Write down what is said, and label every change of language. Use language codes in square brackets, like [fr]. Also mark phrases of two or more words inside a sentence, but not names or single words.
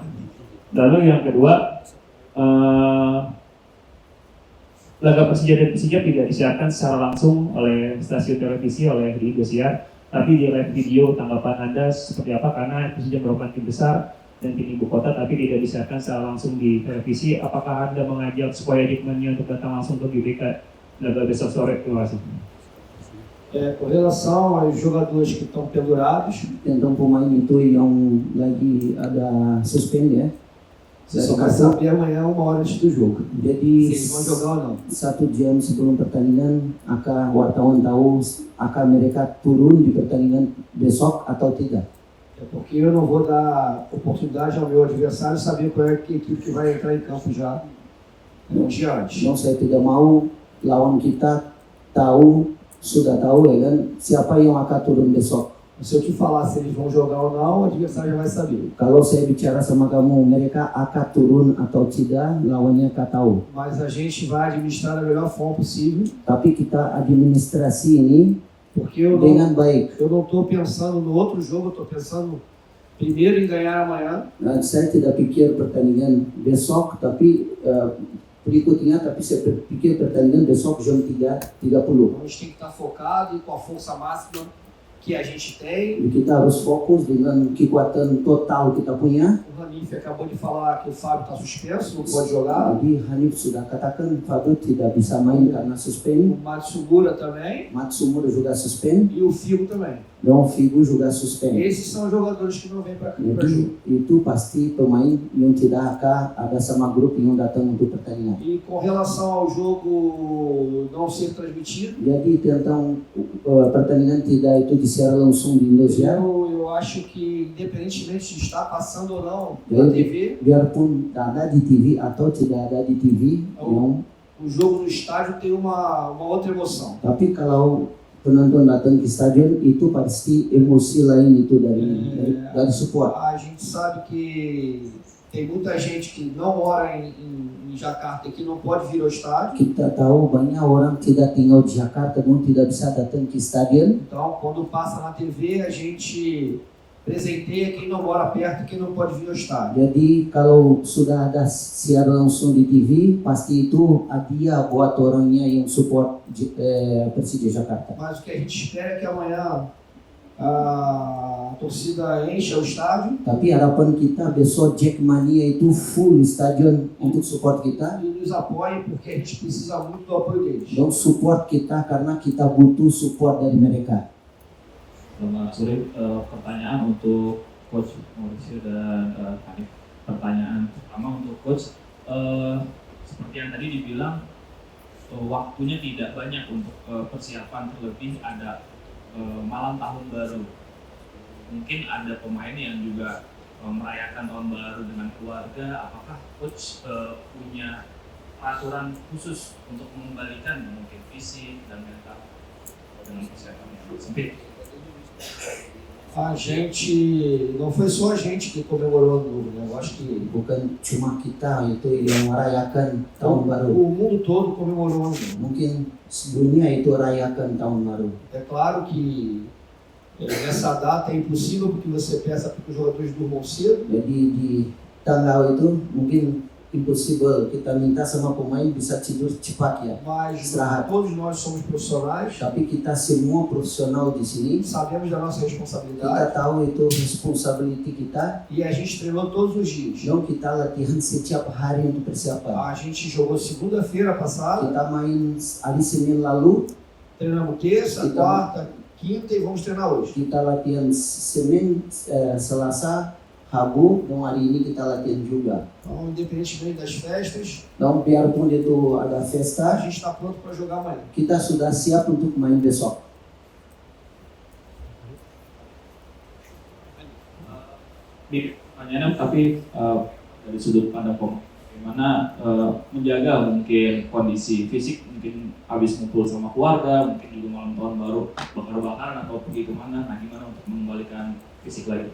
[id] Lalu yang kedua, laga Persija dan Persija tidak disiarkan secara langsung oleh stasiun televisi, oleh di Indosiar, tapi di live video. Tanggapan Anda seperti apa? Karena Persija merupakan tim besar dan tim ibu kota, tapi tidak disiarkan secara langsung di televisi. Apakah Anda mengajak supaya Dickman-nya untuk datang langsung ke GBK laga besok sore? Terima kasih. [pt] Com relação aos jogadores que estão pendurados, [id] Tentang pemain itu yang lagi ada suspend ya. [pt] você só vai saber amanhã 1 hora antes do jogo. Se [id] Jadi [pt] eles vão jogar ou não. [id] 1 jam sebelum pertandingan akan wartawan tahu akan mereka turun di pertandingan besok atau tidak. [pt] É porque eu não vou dar oportunidade ao meu adversário saber qual é a equipe que vai entrar em campo já um dia antes. [id] Então saya tidak mau lawan kita sudah tahu ya kan siapa yang akan turun besok. [pt] Se eu te falar se eles vão jogar ou não, o adversário já vai saber. [id] Kalau saya bicara sama kamu mereka akan turun atau tidak, lawannya akan tahu. [pt] Mas a gente vai administrar da melhor forma possível, [id] Tapi kita administrasi ini [pt] porque eu [id] dengan baik. [pt] não estou pensando no outro jogo, eu estou pensando primeiro em ganhar amanhã. [id] Dan saya tidak pikir pertandingan besok, tapi berikutnya, tapi saya pikir pertandingan besok jam 3.30. [pt] A gente tem que estar focado e com a força máxima que a gente tem. [id] Kita harus fokus dengan kekuatan total kita punya. [pt] O Ranif acabou de falar que o Fábio está suspenso, não pode jogar. [id] Jadi Hanif sudah katakan Fabio tidak bisa main karena [pt] O [id] suspend. [pt] Matsumura também [id] Matsumura juga suspend. [pt] e o Figo também. [id] Dan Figo juga suspend. [pt] Esses são os jogadores que não vêm para jogo. [id] Jadi itu pasti pemain yang tidak akan ada sama grup yang datang untuk pertandingan. [pt] E com relação ao jogo não ser transmitido, [id] Jadi tentang pertandingan tidak itu disiar langsung di Indonesia. [pt] eu acho que independentemente de estar passando ou não na TV, [id] Biarpun ada di TV atau tidak ada di TV, [pt] o jogo no estádio tem uma outra emoção. [id] tapi kalau penonton datang ke stadion itu pasti emosi lain itu dari support. [pt] A gente sabe que tem muita gente que não mora em Jakarta e que não pode vir ao estádio. [id] Kita tahu banyak orang tidak tinggal di Jakarta dan tidak bisa datang ke stadion. [pt] Então, quando passa na TV, a gente presenteia quem não mora perto e quem não pode vir ao estádio. [id] Jadi kalau sudah ada siar langsung di TV, pasti itu hadiah buat orangnya yang support Persija Jakarta. [pt] Mas o que a gente espera é que amanhã a torcida encha o estádio [id] Tapi harapan kita besok Jackmania itu full stadion untuk support kita. [pt] e nos apoie, porque a gente precisa muito do apoio deles. [id] Dan support kita karena kita butuh support dari mereka. Selamat sore. Pertanyaan untuk Coach Mauricio dan Hanif. Pertanyaan pertama untuk Coach, seperti yang tadi dibilang waktunya tidak banyak untuk persiapan, terlebih ada malam tahun baru. Mungkin ada pemain yang juga merayakan tahun baru dengan keluarga. Apakah Coach punya peraturan khusus untuk mengembalikan mungkin fisik dan mental dengan persiapan yang sempit? [pt] A gente, não foi só a gente que comemorou ano novo, né? Eu acho que [id] Bukan cuma kita itu yang merayakan tahun baru. [pt] o mundo todo comemorou ano novo. [id] Mungkin dunia itu rayakan tahun baru. [pt] É claro que nessa data é impossível porque você peça para que os jogadores durmam cedo. [id] Jadi di tanggal itu mungkin impossible kita minta sama pemain bisa tidur cepat ya. [pt] Mas [id] Istirahat. [pt] todos nós somos profissionais, [id] Tapi kita semua profesional di sini. [pt] sabemos da nossa [id] Kita [pt] responsabilidade [id] tahu itu responsibility kita. [pt] e a gente treinou todos os dias. [id] Dan kita latihan setiap hari untuk persiapan. [pt] A gente jogou segunda-feira passada, [id] Kita main hari Senin lalu, [pt] treinamos terça, Então- quarta, quinta e vamos treinar hoje. [id] kita latihan Senin, Selasa, Rabu, dan hari ini kita latihan juga. [pt] Então, independentemente das festas, [id] Dan biarpun itu ada [pt] a festa, gente está pronto para jogar amanhã. [id] kita sudah siap untuk main besok. pertanyaannya tapi dari sudut pandang bagaimana menjaga mungkin kondisi fisik, mungkin habis ngumpul sama keluarga, mungkin juga malam tahun baru bakar-bakaran atau pergi kemana, nah gimana untuk mengembalikan fisik lagi?